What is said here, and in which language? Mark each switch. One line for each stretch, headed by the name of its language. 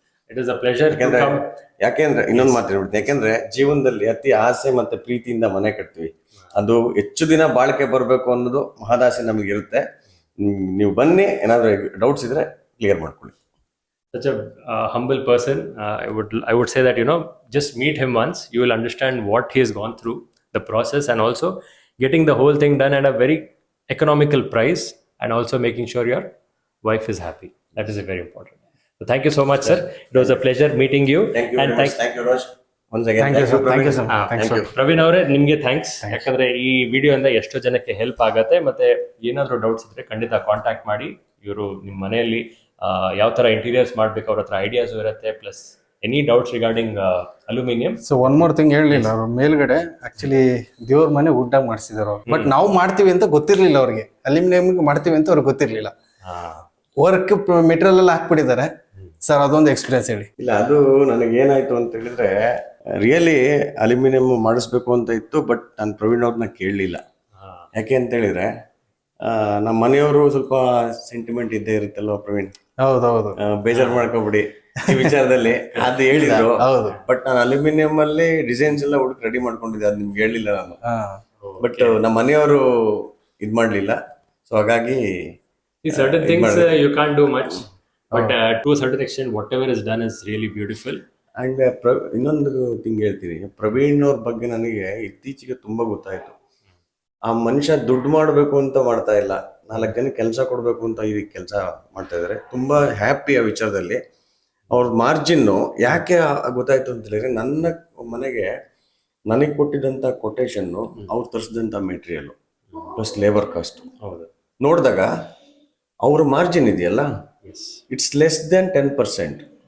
English: It is a pleasure.
Kannada: ಯಾಕೆಂದ್ರೆ ಇನ್ನೊಂದು ಮಾತಾಡ್ಬಿಡ್ತೀನಿ, ಯಾಕೆಂದ್ರೆ ಜೀವನದಲ್ಲಿ ಅತಿ ಆಸೆ ಮತ್ತೆ ಪ್ರೀತಿಯಿಂದ ಮನೆ ಕಟ್ತೀವಿ. ಅದು ಹೆಚ್ಚು ದಿನ ಬಾಳಿಕೆ ಬರಬೇಕು ಅನ್ನೋದು ಮಹದಾಸೆ ನಮಗೆ ಇರುತ್ತೆ. ನೀವು ಬನ್ನಿ, ಏನಾದ್ರು ಡೌಟ್ಸ್ ಇದ್ರೆ ಕ್ಲಿಯರ್ ಮಾಡ್ಕೊಳ್ಳಿ.
English: Such a humble person. I would say that, you know, just meet him once. You will understand what he has gone through, the process, and also getting the whole thing done at a very economical price, and also making sure your wife is happy. That is very important. So thank you so much, sir. It was a pleasure meeting you. Thank you very much. Thank you, Raj. Once again, Thank you, sir. Thank you, sir. Thank you.
Kannada: Praveen ಅವರೇ, ನಿಮ್ಗೆ thanks. ಯಾಕಂದ್ರೆ ಈ video ಇಂದ ಎಷ್ಟೋ ಜನಕ್ಕೆ help ಆಗತ್ತೆ. ಮತ್ತೆ ಏನಾದ್ರು ಡೌಟ್ಸ್ ಇದ್ರೆ ಖಂಡಿತ ಕಾಂಟ್ಯಾಕ್ಟ್ ಮಾಡಿ. ಇವರು ನಿಮ್ಮ ಮನೆಯಲ್ಲಿ ಯಾವ ತರ ಇಂಟೀರಿಯರ್ಸ್ ಮಾಡ್ಬೇಕು, ಅವ್ರ ಹತ್ರ ಐಡಿಯಾಸ್ ಇರುತ್ತೆ.
English: Plus any doubts regarding aluminium. So one more thing
Kannada: ಹೇಳಲಿಲ್ಲ ಅವರು, ಮೇಲ್ಗಡೆ ಆಕ್ಚುಲಿ ದೇವ್ರ ಮನೆ ವುಡ್ ಆಗಿ ಮಾಡಿಸಿದಾರೆ. ಬಟ್ ನಾವು ಮಾಡ್ತೀವಿ ಅಂತ ಗೊತ್ತಿರ್ಲಿಲ್ಲ ಅವ್ರಿಗೆ, ಅಲ್ಯೂಮಿನಿಯಂ ಮಾಡ್ತೀವಿ ಅಂತ ಅವ್ರಿಗೆ ಗೊತ್ತಿರ್ಲಿಲ್ಲ. ವರ್ಕ್ ಮೆಟೀರಿಯಲ್ ಎಲ್ಲ ಹಾಕ್ಬಿಟ್ಟಿದ್ದಾರೆ ಸರ್. ಅದೊಂದು ಎಕ್ಸ್ಪೀರಿಯನ್ಸ್ ಹೇಳಿ. ಇಲ್ಲ, ಅದು ನನಗೆ ಏನಾಯ್ತು ಅಂತ ಹೇಳಿದ್ರೆ, ರಿಯಲಿ ಅಲ್ಯೂಮಿನಿಯಂ ಮಾಡಿಸ್ಬೇಕು ಅಂತ ಇತ್ತು. ಬಟ್ ನಾನು ಪ್ರವೀಣ್ ಅವ್ರನ್ನ ಕೇಳಲಿಲ್ಲ. ಯಾಕೆ ಅಂತ ಹೇಳಿದ್ರೆ, ನಮ್ಮ ಮನೆಯವರು ಸ್ವಲ್ಪ ಸೆಂಟಿಮೆಂಟ್ ಇದ್ದೇ ಇರುತ್ತಲ್ವ ಪ್ರವೀಣ್. ಹೌದೌದು, ಬೇಜಾರು ಮಾಡ್ಕೊಬಿಡಿ ಈ ವಿಚಾರದಲ್ಲಿ. ಅದು ಹೇಳಿದ್ರು. ಹೌದು. ಬಟ್ ನಾನು ಅಲ್ಯೂಮಿನಿಯಂ ಅಲ್ಲಿ ಡಿಸೈನ್ಸ್ ಎಲ್ಲ ಹುಡುಕ್ ರೆಡಿ ಮಾಡ್ಕೊಂಡಿದ್ದೆ. ಅದು ನಿಮ್ಗೆ ಹೇಳಿಲ್ಲ ನಾನು. ಬಟ್ ನಮ್ಮ ಮನೆಯವರು ಇದ್ ಮಾಡ್ಲಿಲ್ಲ. ಸೊ ಹಾಗಾಗಿ
English: certain things you can't do much, but to a certain extent whatever is done is really beautiful.
Kannada: And ಇನ್ನೊಂದು ಥಿಂಗ್ ಹೇಳ್ತೀನಿ, ಪ್ರವೀಣ್ ಅವ್ರ ಬಗ್ಗೆ ನನಗೆ ಇತ್ತೀಚೆಗೆ ತುಂಬಾ ಗೊತ್ತಾಯ್ತು. ಆ ಮನುಷ್ಯ ದುಡ್ಡು ಮಾಡಬೇಕು ಅಂತ ಮಾಡ್ತಾ ಇಲ್ಲ, 4 ಜನ ಕೆಲಸ ಕೊಡಬೇಕು ಅಂತ ಈ ಕೆಲಸ ಮಾಡ್ತಾ ಇದ್ದಾರೆ. ತುಂಬಾ ಹ್ಯಾಪಿ ಆ ವಿಚಾರದಲ್ಲಿ. ಅವ್ರ ಮಾರ್ಜಿನ್ನು ಯಾಕೆ ಗೊತ್ತಾಯ್ತು ಅಂತ ಹೇಳಿದ್ರೆ, ನನ್ನ ಮನೆಗೆ ನನಗೆ ಕೊಟ್ಟಿದ್ದಂಥ ಕೊಟೇಶನ್ನು, ಅವ್ರು ತರಿಸಿದಂಥ ಮೆಟೀರಿಯಲ್ ಪ್ಲಸ್ ಲೇಬರ್ ಕಾಸ್ಟ್ ನೋಡಿದಾಗ ಅವ್ರ ಮಾರ್ಜಿನ್ ಇದೆಯಲ್ಲ,
English: It's less than 10%.